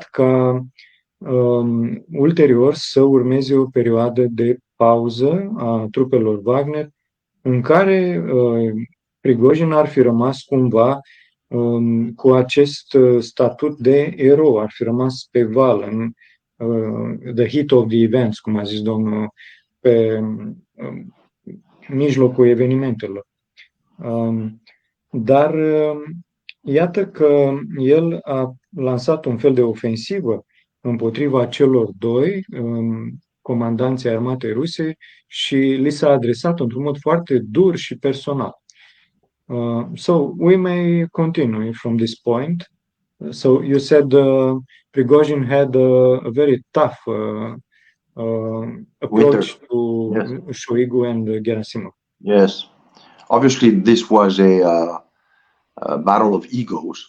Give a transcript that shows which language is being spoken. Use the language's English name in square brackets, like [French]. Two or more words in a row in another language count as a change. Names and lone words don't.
[Romanian] ca ulterior să urmeze o perioadă de pauză a trupelor Wagner în care Prigojin ar fi rămas cumva cu acest statut de erou, ar fi rămas pe val, în [English] the heat of the events, [Romanian] cum a zis domnul, pe mijlocul evenimentelor. Dar iată că el a lansat un fel de ofensivă împotriva celor doi comandanții armatei ruse și li s-a adresat într-un mod foarte dur și personal. [English] So we may continue from this point. So you said Prigozhin had a very tough approach to Shoigu and Gerasimov. Yes, obviously this was a battle of egos.